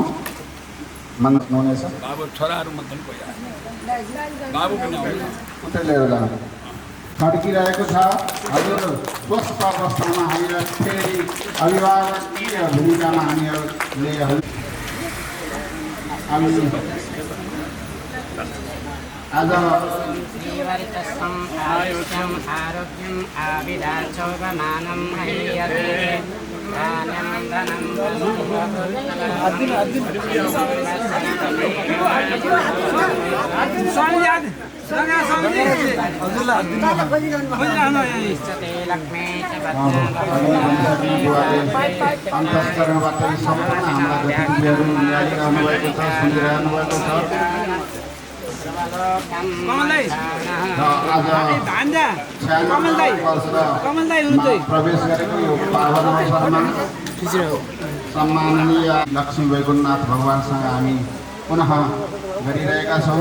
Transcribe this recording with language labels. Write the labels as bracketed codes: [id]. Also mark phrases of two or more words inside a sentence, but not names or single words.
[ne] हुनेछ लिएर जानु फर्किरहेको छ। हजुर स्वस्थ अवस्थामा हामीलाई फेरि अभिभावकीय भूमिकामा हामीहरूले आज [sa] आयुष्यम् आरोग्यम् आविदाचौवमानं महीयते धान्यं धनं लक्ष्मी [ne] अन्तस्करणबाट सम्पूर्ण हाम्रा गतिविधिहरू निहालिरहनु भएको छ, सुनिरहनु भएको छ। प्रवेश गरेको यो पावन अवसरमा सम्माननीय लक्ष्मी वैकुण्ठनाथ भगवानसँग हामी पुनः गरिरहेका छौँ।